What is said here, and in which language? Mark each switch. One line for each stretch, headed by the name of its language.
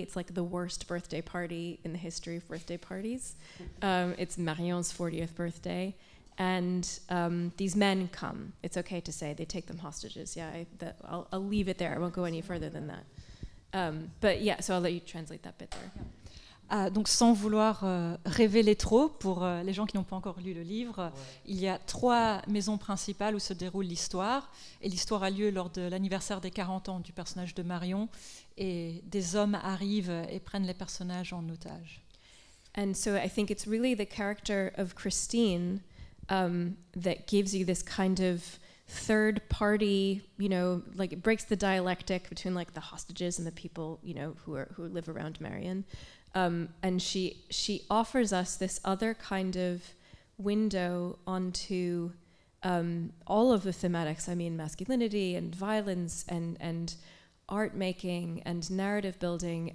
English: It's like the worst birthday party in the history of birthday parties. It's Marion's 40th birthday. And these men come. It's okay to say they take them hostages. Yeah, I'll leave it there. I won't go any further than that. But yeah, so I'll let you translate that bit there.
French: Donc sans vouloir révéler trop pour les gens qui n'ont pas encore lu le livre, il y a 3 maisons principales où se déroule l'histoire. Et l'histoire a lieu lors de l'anniversaire des 40 ans du personnage de Marion. Et des hommes arrivent et prennent les personnages en otage.
English: And so I think it's really the character of Christine that gives you this kind of third party, like it breaks the dialectic between like the hostages and the people, who live around Marion. And she offers us this other kind of window onto all of the thematics. I mean, masculinity and violence and art making and narrative building.